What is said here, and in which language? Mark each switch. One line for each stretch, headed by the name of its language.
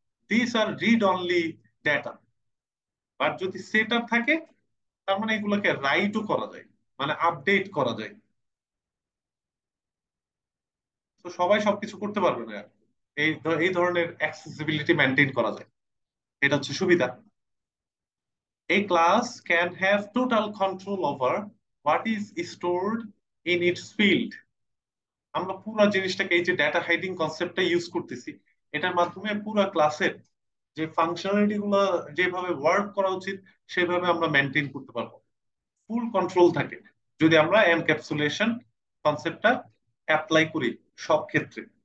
English: This are read only data.
Bangla: আর যদি setup থাকে, তার মানে এগুলোকে রাইটও করা যায়, মানে আপডেট করা যায়। তো সবাই সবকিছু করতে পারবে না। এই ধরনের অ্যাক্সেসিবিলিটি মেনটেন করা যায়, এটা হচ্ছে সুবিধা।
English: A class can have total control over what is stored in its field.
Bangla: আমরা পুরো জিনিসটাকে, এই যে ডেটা হাইডিং কনসেপ্টটা ইউজ করতেছি, এটার মাধ্যমে পুরো ক্লাসের যে ফাংশনালিটি গুলো যেভাবে ওয়ার্ক করা উচিত সেভাবে আমরা মেনটেন করতে পারবো। ফুল কন্ট্রোল থাকে যদি আমরা এনক্যাপসুলেশন কনসেপ্টটা অ্যাপ্লাই করি সব ক্ষেত্রে।